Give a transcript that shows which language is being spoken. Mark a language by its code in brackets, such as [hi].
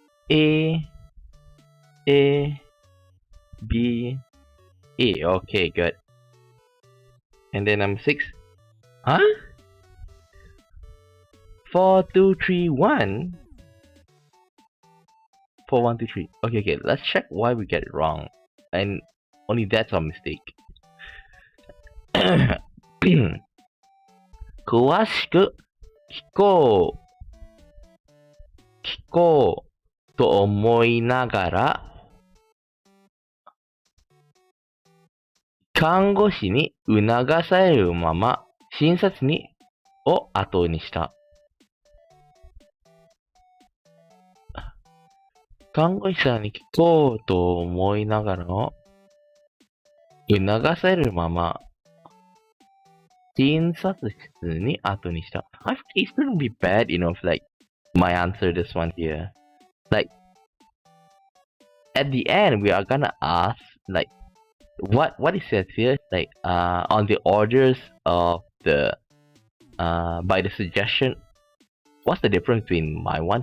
[en] A, B, A. Okay, good. And then number 6. Huh? 4, 2, 3, 1. 4, 1, 2, 3. Okay. Let's check why we get it wrong. And only that's our mistake. [ja] 詳しく聞こうと思いながら、看護師に促されるまま診察を後にした。看護師さんに聞こうと思いながらの促されるまま、診察室に後にした。 [en] I think it shouldn't be bad, if like, my answer this one here. Like, at the end, we are gonna ask, like, what it says here is like, on the orders of the, by the suggestion, what's the difference between my one?